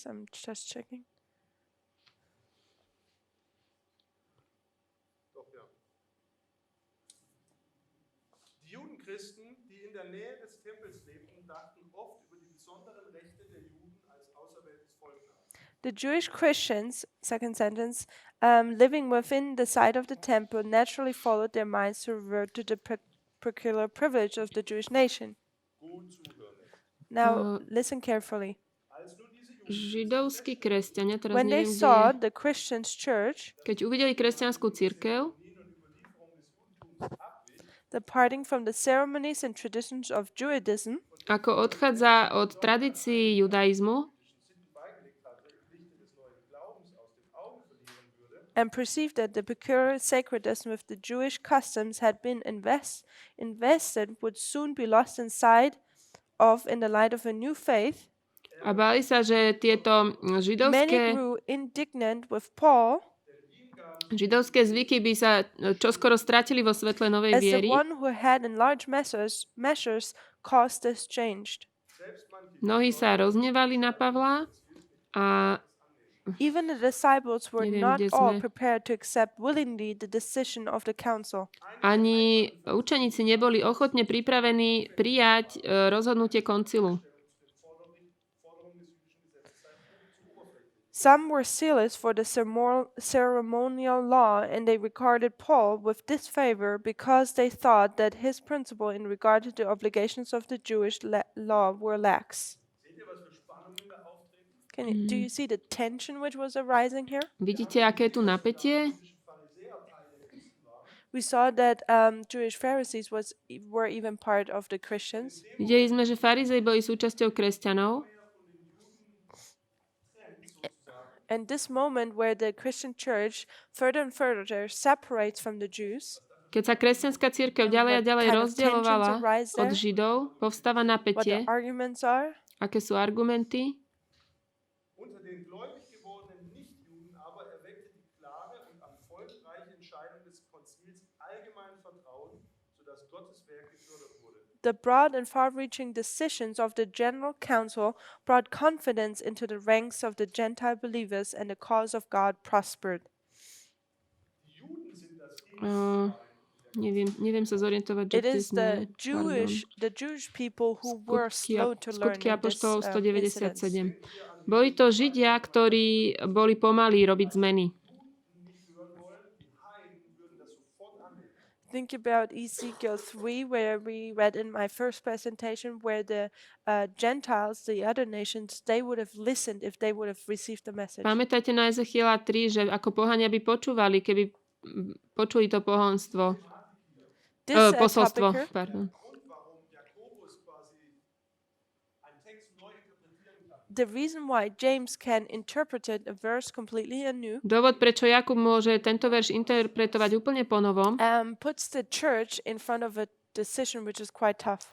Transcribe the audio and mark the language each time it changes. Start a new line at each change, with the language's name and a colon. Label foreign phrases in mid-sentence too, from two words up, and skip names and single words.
English: I'm just checking.
German: Doch, ja. Die Judenchristen, die in der Nähe des Tempels lebten, dachten oft über die besonderen Rechte der Juden als auserwähltes Volk nach.
English: The Jewish Christians, second sentence, living within the site of the temple naturally followed their minds to revert to the peculiar privilege of the Jewish nation.
German: Gut zuhören jetzt.
English: Now, listen carefully.
German: Als nun diese Juden
Slovak: Židovskí kresťania, teraz
English: When they
Slovak: neviem, kde
English: saw
Slovak: je,
English: the Christian church
Slovak: keď uvideli kresťanskú cirkev,
English: departing from the ceremonies and traditions of Judaism
Slovak: ako odchádza od tradícií judaizmu
German: beigelegt hatte, Pflichten des neuen Glaubens aus den Augen verlieren würde,
English: and perceived that the peculiar sacredness with the Jewish customs had been invested would soon be lost in sight of in the light of a new faith,
Slovak: a báli sa, že tieto
English: many
Slovak: židovské
English: grew indignant with Paul
Slovak: zvyky by sa čoskoro stratili vo svetle novej
English: as the
Slovak: viery.
English: one who had in large measures caused this change.
Slovak: Mnohí sa roznevali na Pavla a
English: Even the disciples were
Slovak: Neviem,
English: not
Slovak: kde
English: all
Slovak: sme.
English: prepared to accept willingly the decision of the council.
Slovak: ani učeníci neboli ochotne pripravení prijať rozhodnutie koncilu.
English: Some were zealous for the ceremonial law, and they regarded Paul with disfavor because they thought that his principle in regard to the obligations of the Jewish law were lax. Do you see the tension which was arising here?
Slovak: Vidíte, aké je tu napätie?
English: We saw that Jewish Pharisees were even part of the Christians.
Slovak: Videli sme, že farizei boli súčasťou kresťanov.
English: And this moment where the Christian church further and further separates from the Jews,
Slovak: Keď sa kresťanská cirkev ďalej a ďalej
English: What kind of
Slovak: rozdielovala
English: tensions arise
Slovak: od
English: there?
Slovak: Židov, povstáva
English: what the
Slovak: napätie.
English: arguments are,
Slovak: Aké sú argumenty?
German: unter den gläubig gewordenen Nichtjuden aber erweckte die klare und erfolgreiche Entscheidung des Konzils allgemein Vertrauen, sodass Gottes Werk gefördert wurde.
English: the broad and far-reaching decisions of the General Council brought confidence into the ranks of the Gentile believers, and the cause of God prospered.
German: Die Juden sind das
Slovak: Neviem sa zorientovať, že
English: It
Slovak: kde
English: is
Slovak: sme.
English: the Jewish people who were slow to learn
Slovak: Skutky
English: in this
Slovak: apoštolov
English: incident. 197.
Slovak: Boli to Židia, ktorí boli pomalí robiť zmeny.
English: Think about Ezekiel 3, where we read in my first presentation, where the Gentiles, the other nations, they would have listened if they would have received the message.
Slovak: Pamätáte na Ezechiela 3, že ako pohania by počúvali, keby počuli to pohanstvo,
English: This
Slovak: posolstvo.
English: topic here,
Slovak: Pardon.
English: the reason why James can interpret a verse completely anew,
Slovak: Dôvod, prečo Jakub môže tento verš interpretovať úplne ponovom,
English: puts the church in front of a decision which is quite tough.